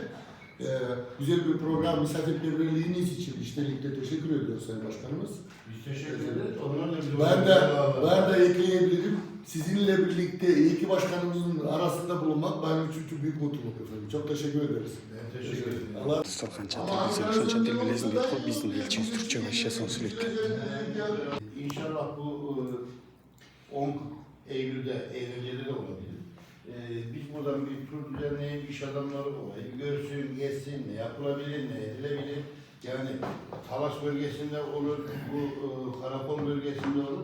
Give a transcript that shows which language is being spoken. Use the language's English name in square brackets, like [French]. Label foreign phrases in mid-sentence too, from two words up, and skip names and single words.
[Turkish] Güzel bir program, misafirperverliğiniz için işbirlikte teşekkür ediyoruz Sayın Başkanımız. Biz teşekkür ederiz. Ben de ekleyebilirim. Sizinle birlikte iki başkanımızın arasında bulunmak benim için çok büyük mutluluk efendim. Çok teşekkür ederiz. Teşekkür ederim. Allah [Kyrgyz] Дастархан чатыр десең ошончо тил билесиң дейт го биздин элчибиз түркчө башчасын сүйлөйт. [Turkish] İnşallah bu 10 Eylül'de eğlenceli de olabilir. Biz buradan bir tur düzenleyip iş adamları olayı görsün, geçsin, ne yapılabilir, ne edilebilir. Yani Talas bölgesinde olur, bu Karakol bölgesinde olur.